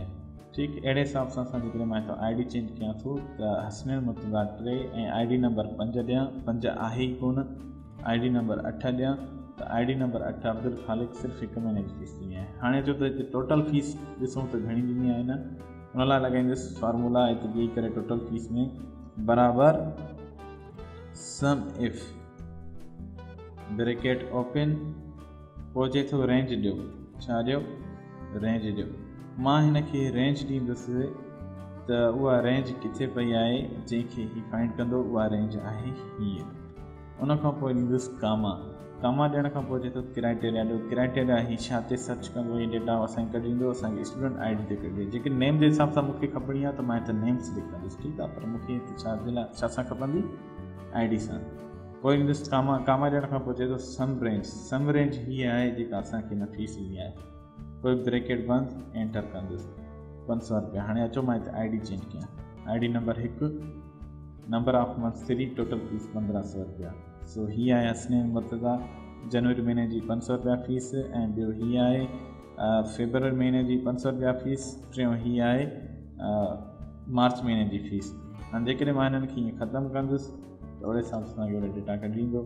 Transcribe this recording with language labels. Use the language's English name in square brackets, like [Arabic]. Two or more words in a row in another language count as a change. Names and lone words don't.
[Sindhi] ठीकु, अहिड़े हिसाब सां असां जेकॾहिं मां हितां [English] ID change [Sindhi] कयां थो त हसनैन मुर्तज़ा 3 ऐं [English] ID number [Sindhi] 5 ॾियां, 5 आहे ई कोन। [English] ID number [Sindhi] 8 ॾियां त [English] ID number [Sindhi] 8 अब्दुल ख़ालिक सिर्फ़ु 1 महीने जी फ़ीस ॾिनी आहे। हाणे जो त हिते [English] total fees [Sindhi] ॾिसूं त घणी ॾिनी आहे न, उन लाइ लॻाईंदुसि फार्मूला हिते ॾेई करे [English] total fees [Sindhi] में बराबरि [English] SUMIF bracket open. [Sindhi] पोइ चए थो रेंज ॾियो, छा ॾियो, रेंज ॾियो। मां हिन खे रेंज ॾींदुसि त उहा रेंज किथे पई आहे जंहिंखे ही फाइंड कंदो, उहा रेंज आहे हीअ। उन खां पोइ ॾींदुसि [English] comma comma [Sindhi] ॾियण खां पोइ अचे थो क्राइटेरिया ॾियो। क्राइटेरिया ही छा ते सर्च कंदो, हीअ डेटा असांखे कढी ॾींदो, असांखे [English] student ID [Sindhi] ते कढी ॾींदो। जेके नेम जे हिसाब सां मूंखे खपणी आहे त मां हिते [English] name select [Sindhi] कंदुसि, ठीकु आहे, पर मूंखे छा सां खपंदी, आई डी सां। पोइ ईंदुसि कामा ॾियण खां पोइ चए थो [English] sum range [Sindhi] हीअ आहे जेका असांखे न फीस ॾिनी आहे। कोई ब्रेकेट बंदि, एंटर कंदुसि, 500 रुपया। हाणे अचो मां हिते [English] ID change [Sindhi] कयां। [English] ID number 1, number of month 3, total fees 1500 रुपया। [Sindhi] सो हीअ आहे हसनैन मुर्तज़ा, जनवरी महीने जी 500 रुपया फीस, ऐं ॿियो हीअ आहे फेबरवरी महीने जी 500 रुपया फीस, टियों हीअ आहे मार्च महीने जी फीस। हाणे जेकॾहिं मां हिननि खे हीअं ख़तमु कंदुसि त ओड़े हिसाब सां तव्हांखे ओड़े डेटा कढी ॾींदो।